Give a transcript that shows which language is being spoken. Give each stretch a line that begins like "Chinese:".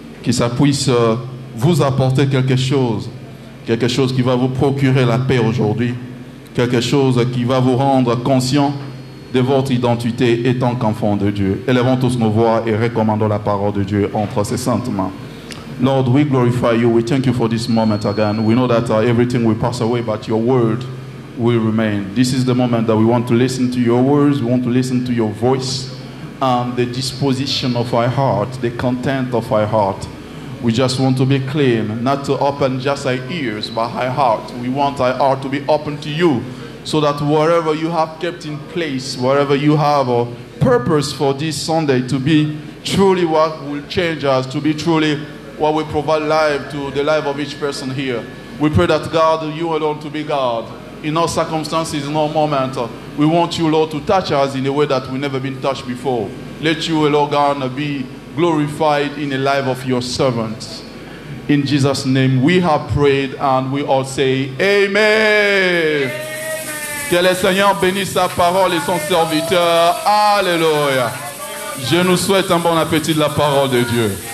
French: Que ça puisse vous apporter quelque chose qui va vous procurer la paix aujourd'hui. Quelque chose qui va vous rendre conscient de votre identité étant qu'enfant de Dieu. Élevons tous nos voix et recommandons la parole de Dieu entre ses saintes mains.
English: Lord, we glorify you. We thank you for this moment again. We know that everything will pass away, but your word will remain. This is the moment that we want to listen to your words. We want to listen to your voice and the disposition of our heart, the content of our heart. We just want to be clean, not to open just our ears, but our heart. We want our heart to be open to you, so that wherever you have kept in place, wherever you have a purpose for this Sunday to be truly what will change us, to be truly what will provide life to the life of each person here. We pray that God, you alone to be God. In all circumstances, in all moments, we want you, Lord, to touch us in a way that we've never been touched before. Let you, Lord God, be glorified in the life of your servants. In Jesus' name we have prayed and we all say Amen.
French: Que le Seigneur bénisse sa parole et son serviteur. Alléluia. Je nous souhaite un bon appétit de la parole de Dieu.